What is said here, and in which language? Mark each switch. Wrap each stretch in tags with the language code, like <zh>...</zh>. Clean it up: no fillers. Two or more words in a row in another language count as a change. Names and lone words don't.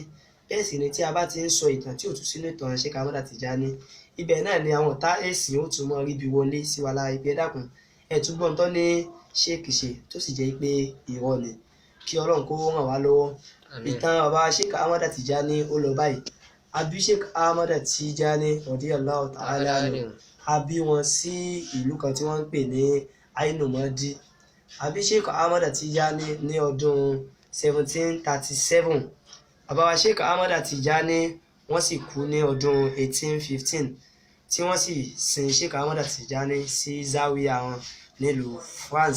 <yo>Bẹ́ẹ̀ sì ni tí a bá ti ń sọ ìtàn tí ò tún sínú ìtàn Sheikh Ahmad Tijani, ibẹ̀ náà ni àwọn ọ̀tá ẹ̀sìn ó tún mọ́ ríbi wọlé sí wa lára ìpè dákun ẹ̀ tún gbọ́n tán ní Sheikh ṣe tó sì jẹ́ pé irọ́ ni. Kí Ọlọ́run kó ràn wá lọ́wọ́. Ìtàn bàbá Sheikh Ahmad Tijani ó lọ báyìí. A bí Sheikh Ahmad Tijani</yo> <ar>رضي الله تعالى عنه,</ar> <yo>a bí wọn sí ìlú kan tí wọ́n ń pè ní Ainu Madi. A bí Sheikh Ahmad Tijani ní ọdún 1737. Bàbá wa Sheikh Ahmad Tijani wọ́n sì kú ní ọdún 1815, tí wọ́n sì sin Sheikh Ahmad Tijani sí Zawiya wọn nílùú France.</yo>